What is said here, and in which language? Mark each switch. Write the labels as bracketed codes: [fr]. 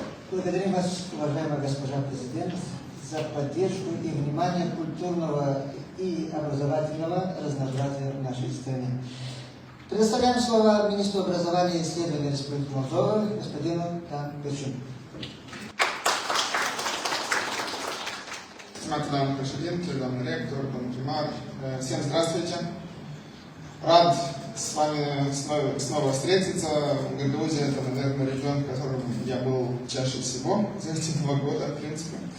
[ru] Благодарим вас, уважаемая госпожа президент, за поддержку и внимание культурного и образовательного разнообразия в нашей стране. Предоставляем слово министру образования и исследований Республики Молдова, господину Тан Берчуну. [ro] Stimați doamnă președinte, doamnă rector, domnul primar, [ru] всем здравствуйте. Рад с вами снова встретиться. Грузия — это, наверное, регион, в котором я был чаще всего за эти 2 года, в принципе.